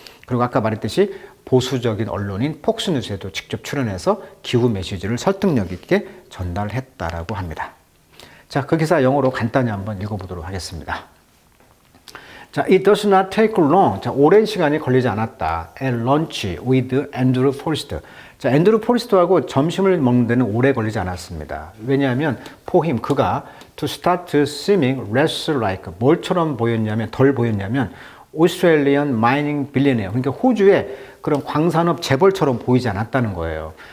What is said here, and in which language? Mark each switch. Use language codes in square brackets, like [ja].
[ko] 그리고 아까 말했듯이 보수적인 언론인 폭스뉴스에도 직접 출연해서 기후 메시지를 설득력 있게 전달했다라고 합니다. 자, 그 기사 영어로 간단히 한번 읽어보도록 하겠습니다. [en] 자, it does not take long. [ko] 자, 오랜 시간이 걸리지 않았다. [en] At lunch with Andrew Forrest. [ko] 자, 앤드루 포리스트하고 점심을 먹는 데는 오래 걸리지 않았습니다. 왜냐하면 [en] for him, [ko] 그가 [en] to start seeming less like, [ko] 뭘처럼 보였냐면, 덜 보였냐면 [en] Australian mining billionaire, [ko] 그러니까 호주의 그런 광산업 재벌처럼 보이지 않았다는 거예요.